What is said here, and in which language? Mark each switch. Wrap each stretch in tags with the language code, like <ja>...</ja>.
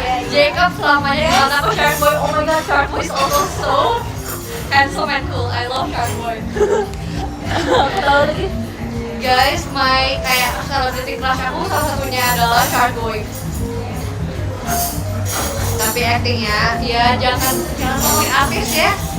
<id>Jacob selamanya dengan aku Shark Boy.</id> <en>Oh my god, Shark Boy is also so handsome and cool. I love Shark Boy.</en> <id>Tahu lagi. Guys, my kayak</id> <en>celebrity crush</en> <id>aku salah satunya adalah Shark Boy. Tapi actingnya, ya jangan ngomongin artis ya.</id>